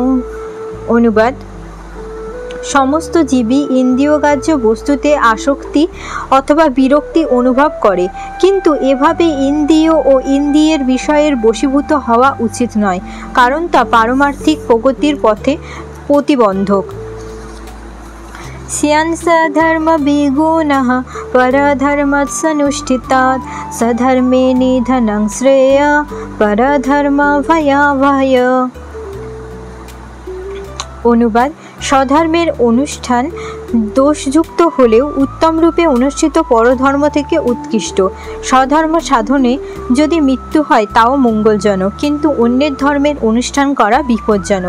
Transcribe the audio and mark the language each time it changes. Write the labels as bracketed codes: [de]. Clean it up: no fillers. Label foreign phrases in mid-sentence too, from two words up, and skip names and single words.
[bn] অনুবাদ: সমস্ত জীবই ইন্দ্রিয়গ্রাহ্য বস্তুতে আসক্তি অথবা বিরক্তি অনুভব করে, কিন্তু এভাবে ইন্দ্রিয় ও ইন্দ্রিয়ের বিষয়ের বশীভূত হওয়া উচিত নয়, কারণ তা পারমার্থিক প্রগতির পথে প্রতিবন্ধক। [sa] स्यान् सधर्म विगुणः परधर्मात् सनुष्ठितात् सधर्मे निधनं श्रेय परधर्म भयावह। [bn] অনুবাদ স্বধর্মের অনুষ্ঠান দোষযুক্ত হলেও উত্তম রূপে অনুষ্ঠিত পরধর্ম থেকে উৎকৃষ্ট। স্বধর্ম সাধনে যদি মৃত্যু হয় তাও মঙ্গলজনক, কিন্তু অন্যের ধর্মের অনুষ্ঠান করা বিপজ্জনক।